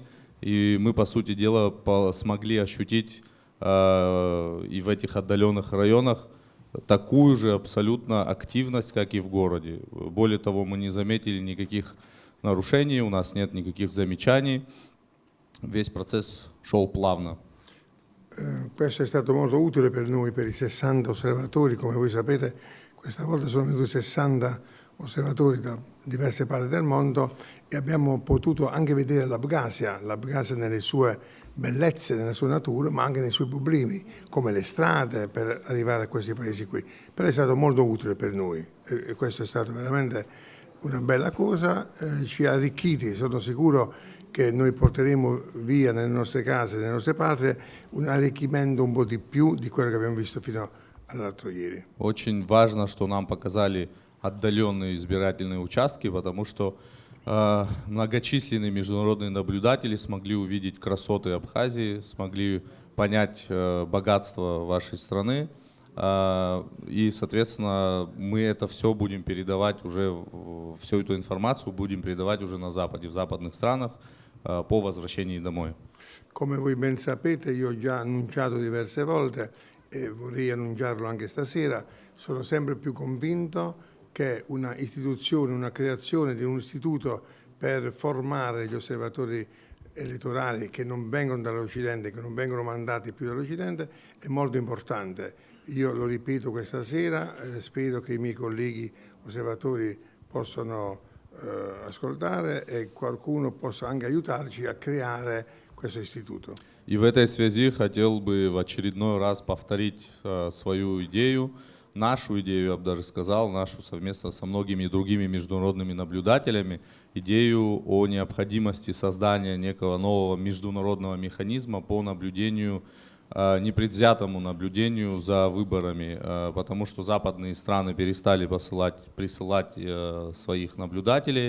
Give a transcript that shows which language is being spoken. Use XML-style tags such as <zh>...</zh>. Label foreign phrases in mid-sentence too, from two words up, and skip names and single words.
<ru>И мы, по сути дела, смогли ощутить и в этих отдаленных районах такую же абсолютно активность, как и в городе. Более того, мы не заметили никаких нарушений, у нас нет никаких замечаний. Весь процесс шел плавно.</ru> <it>Questo è stato molto utile per noi, per i 60 osservatori. Come voi sapete, questa volta sono venuti 60 osservatori da diverse parti del mondo e abbiamo potuto anche vedere l'Abkhazia nelle sue bellezze, nella sua natura, ma anche nei suoi problemi, come le strade per arrivare a questi paesi qui. Però è stato molto utile per noi e questo è stato veramente una bella cosa, ci ha arricchiti. Sono sicuro che noi porteremo via nelle nostre case, nelle nostre patrie, un arricchimento un po' di più di quello che abbiamo visto fino all'altro ieri.</it> <ru>Очень важно, что нам показали отдаленные избирательные участки, потому что многочисленные международные наблюдатели смогли увидеть красоты Абхазии, смогли понять богатство вашей страны. И, соответственно, мы это все будем perидavать уже, всю эту информацию будем передавать уже на Западе, в западных странах по возвращении домой.</ru> <it>Come voi ben sapete, io ho già annunciato diverse volte e vorrei annunciarlo anche stasera, sono sempre più convinto che una istituzione, una creazione di un istituto per formare gli osservatori elettorali che non vengono dall'Occidente, che non vengono mandati più dall'Occidente, è molto importante. Io lo ripeto questa sera, spero che i miei colleghi osservatori possano ascoltare e qualcuno possa anche aiutarci a creare questo istituto.</it> <ru>И в этой связи хотел бы в очередной раз повторить свою идею, нашу идею, я бы даже сказал, нашу совместно со многими другими международными наблюдателями, идею о необходимости создания некого нового международного механизма по наблюдению, непредвзятому наблюдению за выборами, потому что западные страны перестали присылать своих наблюдателей.</ru>